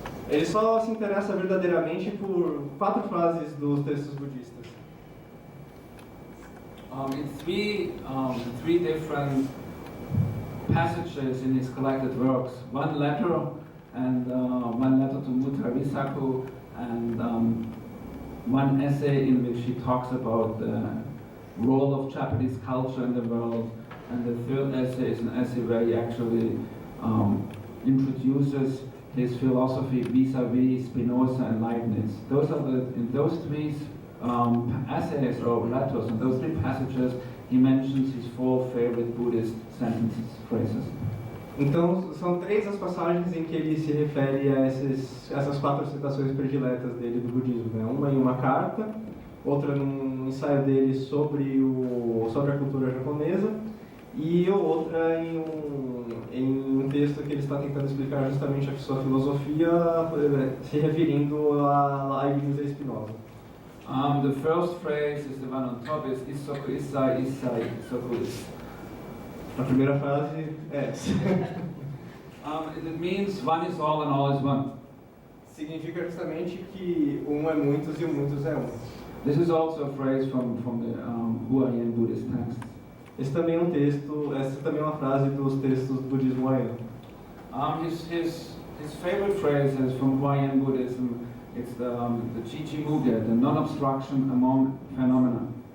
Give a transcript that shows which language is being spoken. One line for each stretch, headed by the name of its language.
Portuguese: Ele só se interessa verdadeiramente por 4 frases dos textos budistas.
English: In three different passages in his collected works, one letter to Mutarisaku, and one essay in which he talks about the role of Japanese culture in the world, and the third essay is an essay where he actually introduces his philosophy vis-a-vis Spinoza and Leibniz. In those three essays or letters, in those three passages, he mentions his 4 favorite Buddhist sentences, phrases.
Portuguese: Então, são 3 as passagens em que ele se refere a essas 4 citações prediletas dele do budismo, né? Uma em uma carta, outra num ensaio dele sobre a cultura japonesa, e outra em um texto que ele está tentando explicar justamente a sua filosofia, se referindo a Leibniz e Spinoza.
English: The first phrase is the one on top, is
Japanese: Issoku Issai Issai Issoku Issai.
Portuguese: A primeira frase é essa.
English: It means one is all and all is one.
Portuguese: Significa justamente que um é muitos e o muitos é um.
English: This is also a phrase from the Huayan Buddhist texts.
Portuguese: Essa também é uma frase dos textos do budismo Huayan.
English: His favorite phrase is from Huayan Buddhism. It's the Chichimuge, the non-obstruction among phenomena.